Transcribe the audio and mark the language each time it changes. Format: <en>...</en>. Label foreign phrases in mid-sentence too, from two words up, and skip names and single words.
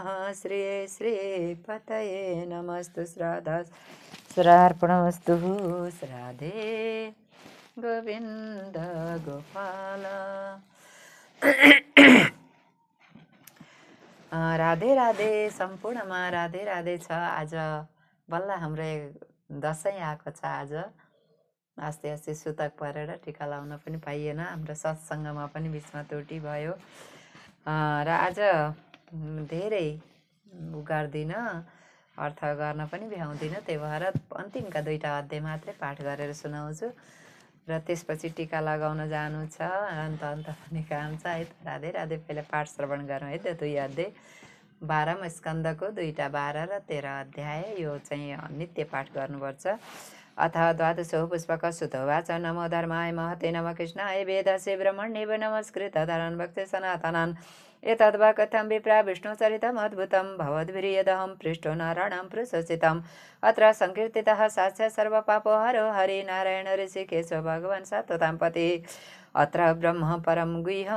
<sa>श्री श्रीपतये नमस्तु श्राद्धा श्रार्पणमस्तु। श्राद्धे गोविन्द गोपाल।</sa> <ne>राधे राधे सम्पूर्णमा राधे राधे छ। आज बल्ल हाम्रो दसैँ आएको छ। अस्ति अस्ति सुतक परेर टिका लाउन पनि पाइएन। हाम्रो सत्सङ्गमा पनि बिचमा त्रुटि भयो र आज धेरै गर्दिनँ, अर्थ गर्न पनि भ्याउँदिनँ। त्यही भएर अन्तिमका 2टा अध्याय मात्रै पाठ गरेर सुनाउँछु र त्यसपछि टिका लगाउन जानु छ। अन्त पनि काम छ है। राधे राधे। पहिला पाठ श्रवण गरौँ है। 2 अध्याय 12 स्कन्दको 2टा 12 र 13 अध्याय। यो चाहिँ नित्य पाठ गर्नुपर्छ।</ne> <sa>अथ द्वादशो पुष्पकः सुतोवाच नमो धर्माय महते नमः कृष्णाय वेदसे ब्रह्मण्येव नमस्कृत धरान् भक्ते सनातनान् एतद्वा कथं विप्रा विष्णुचरितम् अद्भुतं भवद्भिर्यदहं पृष्ठो नारायणं प्रशंसितम् अत्र संकीर्तितः साक्षात् सर्वपापो हरो हरिनारायण ऋषिकेश भगवान् सततां पतिः अत्र ब्रह्म परं गुह्यं</sa>